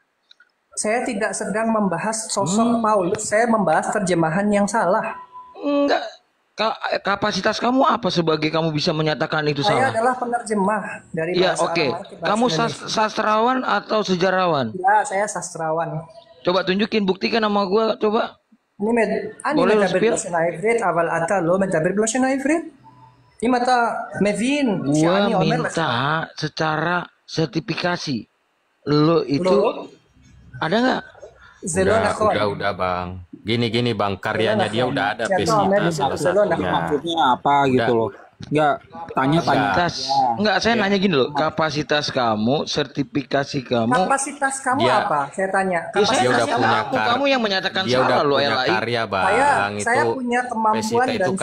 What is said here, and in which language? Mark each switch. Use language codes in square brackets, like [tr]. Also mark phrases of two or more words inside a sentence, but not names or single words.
[id] Saya tidak sedang membahas sosok Paulus, saya membahas terjemahan yang salah. Enggak. Kapasitas kamu apa sebagai kamu bisa menyatakan itu Saya salah? adalah penerjemah dari Iya, bahasa oke. Aramaik ke bahasa Kamu Indonesia. sastrawan atau sejarawan? Ya, saya sastrawan. Coba tunjukin, buktikan sama gua, coba. [he] אני [id] boleh lu [he] מדבר [id] spill? [he] בלשון העברית, אבל אתה לא מדבר בלשון העברית? אם אתה מבין [id] Gua [he] שאני אומר לך, [id] minta secara sertifikasi. Lo itu [he] לא, [id] ada nggak? [he] זה לא נכון. [id] Udah bang. Gini bang, [he] זה לא [id] karyanya dia [he] נכון. [id] udah ada Siapa אומר Pesita [he] לי [id] salah [he] שזה לא [id] satunya. [he] נכון? [id] Maksudnya apa gitu loh? Enggak, tanya Kapasitas. Enggak, saya Dia- nanya gini loh. Kapasitas kamu, sertifikasi kamu. Kapasitas kamu Dia- apa? Saya tanya. Ya, saya Dia udah Kapasitas tanya punya kamu yang menyatakan dia udah salah loh, punya LAI. karya saya bang. saya Itu punya kemampuan Pesita dan itu